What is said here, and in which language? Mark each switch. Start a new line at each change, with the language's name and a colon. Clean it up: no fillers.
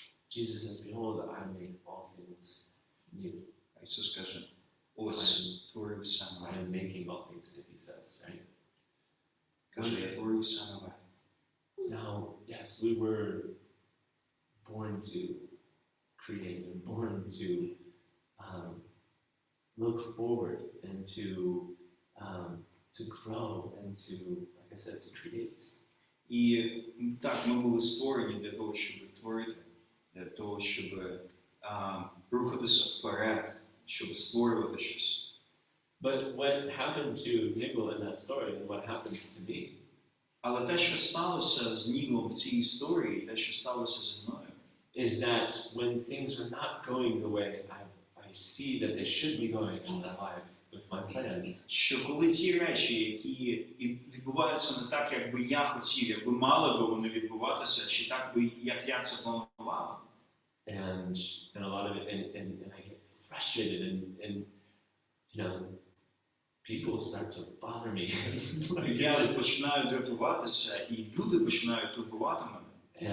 English: Jesus says, behold, I make all things new.
Ukrainian: Ісус каже, ось творив все
English: I
Ukrainian: нове.
English: am making all things new, he says, right?
Ukrainian: Каже, я творив все нове.
English: Now, yes, we were born to create and born to look forward and to grow and to, like I said, to create.
Ukrainian: І так, ми були створені для того, щоб творити, для того, щоб рухатися вперед, щоб створювати щось.
English: But what happened to Nigel in that story and what happens to me
Ukrainian: Але те, що сталося з Ніглом в цій історії, те, що сталося зі мною,
English: is that when things are not going the way I see that they should be going in my life with my plans,
Ukrainian: що коли ті речі, які відбуваються не так, як би я хотів, як би мали би вони відбуватися, чи так би, як я це планував,
English: and a lot of it, and I get frustrated and people start to bother me.
Ukrainian: я починаю дратуватися, і люди починають турбувати мене.